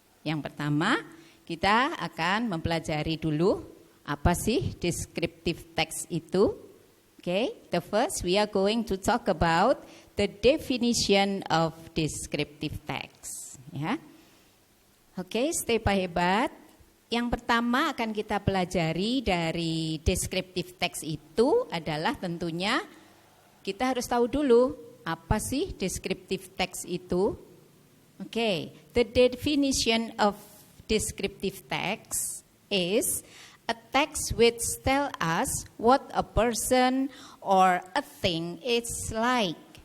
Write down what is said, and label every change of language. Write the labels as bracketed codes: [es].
[id] Yang pertama, kita akan mempelajari dulu apa sih descriptive text itu. [en] Okay, the first we are going to talk about the definition of descriptive text. [id] Ya, okay, Stepa Hebat. Yang pertama akan kita pelajari dari descriptive text itu adalah tentunya kita harus tahu dulu apa sih descriptive text itu. [en] Okay, the definition of descriptive text is a text which tell us what a person or a thing is like.